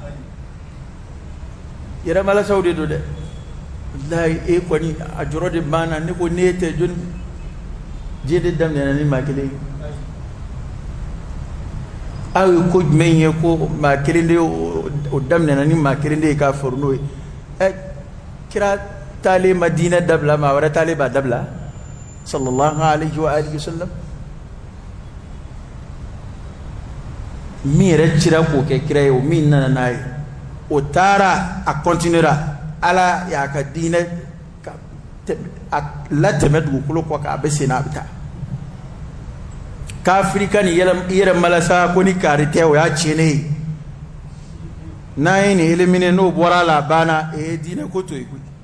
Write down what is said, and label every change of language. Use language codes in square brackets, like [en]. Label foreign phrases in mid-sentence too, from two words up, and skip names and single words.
[bm] yɛrɛmalasaw de don dɛ walayi e kɔni a jɔrɔ de banna ne ko n'e tɛ jɔnni diɲɛ de daminɛna ni maa kelen aw ye ko jumɛn ye ko maa kelen de o daminɛna ni maa kelen de ye k'a fɔrɔ n'o ye kira taale ma diinɛ dabila maa wɛrɛ taale b'a dabila [ar] صلى الله عليه وعلى آله وسلم [bm] min yɛrɛ cira k'o kɛ kira ye o min nana n'a ye o taara a continuera ala y'a ka diinɛ a latɛmɛ dugukolo kɔ k'a bɛ sen n'a bɛ taa kafiri ka nin yɛrɛ malasa ko ni kaari tɛ o y'a tiɲɛnen ye n'an ye nin éliminer n'o bɔra a la a banna diinɛ ko to yen koyi